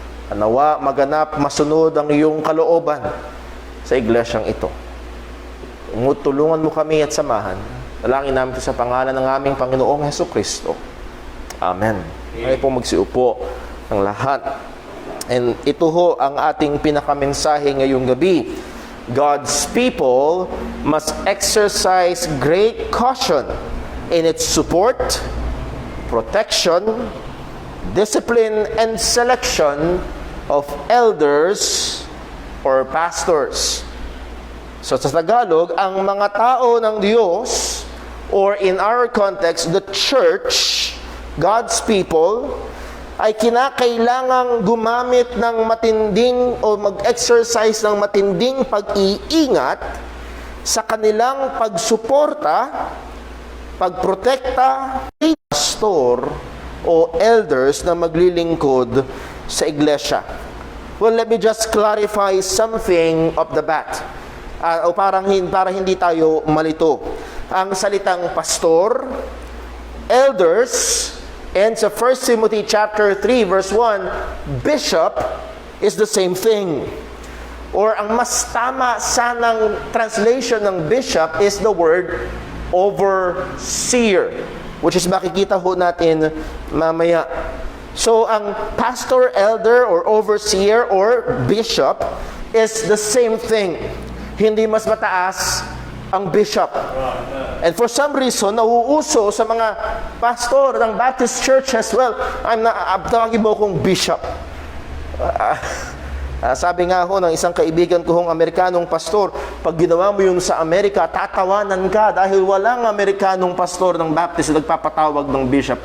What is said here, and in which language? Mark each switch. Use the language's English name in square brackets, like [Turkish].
[Filipino] Nawa maganap, masunod ang iyong kalooban sa iglesyang ito. Tulungan mo kami at samahan. Dalangin namin ito sa pangalan ng aming Panginoong Hesukristo. Amen. Ay po magsiupo ng lahat. And ito ho ang ating pinakamensahe ngayong gabi. [English] God's people must exercise great caution in its support, protection, discipline, and selection of elders or pastors. [Filipino] So sa Tagalog, ang mga tao ng Diyos, [English] or in our context, the church, God's people, [Filipino] ay kinakailangang gumamit ng matinding o mag-exercise ng matinding pag-iingat sa kanilang pagsuporta, pagprotekta, pastor o elders na maglilingkod sa iglesia. [English] Well, let me just clarify something of the bat. [Filipino] Para hindi tayo malito. Ang salitang pastor, elders, and sa 1 Timothy chapter 3 verse 1, bishop [English] is the same thing. [Filipino] Or ang mas tama sanang translation ng bishop is the word overseer, [English] which is [Filipino] makikita ho natin mamaya. [English] So ang pastor, elder, or overseer, or bishop is the same thing. [Filipino] Hindi mas mataas ang bishop. [English] And for some reason, [Filipino] nauuso sa mga pastor ng Baptist Church as well, tawagin mo kong bishop. Sabi nga ho ng isang kaibigan ko hong Amerikanong pastor, pag ginawa mo yun sa Amerika, tatawanan ka dahil walang Amerikanong pastor ng Baptist na nagpapatawag ng bishop.